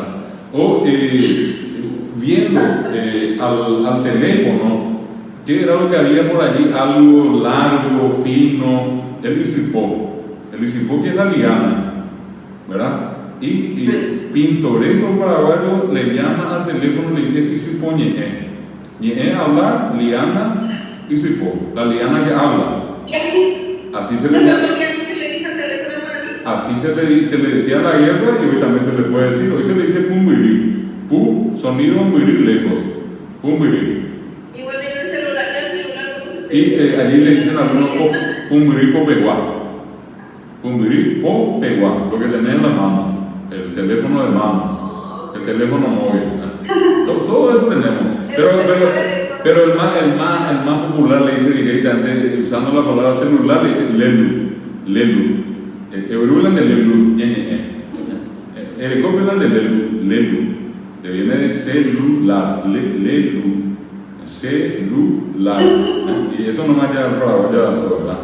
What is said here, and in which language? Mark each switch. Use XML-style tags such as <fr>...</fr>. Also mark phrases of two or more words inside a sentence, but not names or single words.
<es>O viendo al teléfono, ¿qué era lo que había por allí? Algo largo, fino, el isipó. El isipó, que es la liana, ¿verdad? Y pintoresco paraguayo le llama al teléfono, le dice</es> <gn>isipó ñe'e.</gn> <es>Ñe'e, hablar, liana, isipó, la liana que habla. Así se le llama. Así se le decía a la guerra, y hoy también se le puede decir. Hoy se le dice pumbirí. Pu, sonido, mbirí, lejos. Pumbirí. Y allí le dicen a algunos</es> <gn>pumbirí popeguá. Pumbirí popeguá,</gn> <es>lo que tenés en la mano, el teléfono de mano, el teléfono móvil. Todo eso tenemos. Pero el más popular le dice directamente, usando la palabra celular, le dice lelu.</es> <gn>Eurulan de lelu, Erecopelan de lelu,</gn> <es>que viene de celular, lelu, celular, y eso nomás ya para todo, ¿verdad?</es>